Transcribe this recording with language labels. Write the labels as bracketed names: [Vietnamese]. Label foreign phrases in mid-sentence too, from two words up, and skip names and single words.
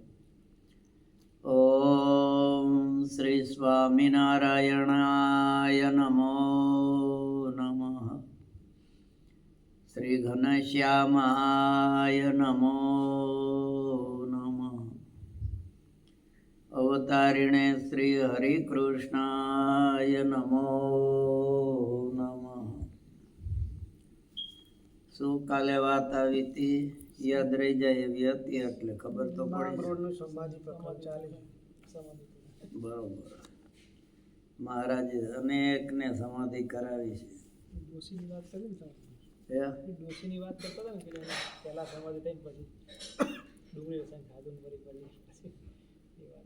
[Sanskrit] ओम श्री स्वामिनारायणाय नमो नमः। श्री घनश्यामाय नमो नमः। अवतारिणे श्री हरिकृष्णाय नमो नमः। [Gujarati] શું કાલે વાત આવી હતી યાદ રહી જાય એવી હતી એટલે ખબર તો પડી. બરોબર. મહારાજે અનેકને સમાધિ કરાવી છે. ડોશીની વાત કરી ને ડોશીની વાત કરતા હતા ને પહેલા સમાધિ થઈ પછી ડુંગળી રસન ખાધું ફરી એ વાત.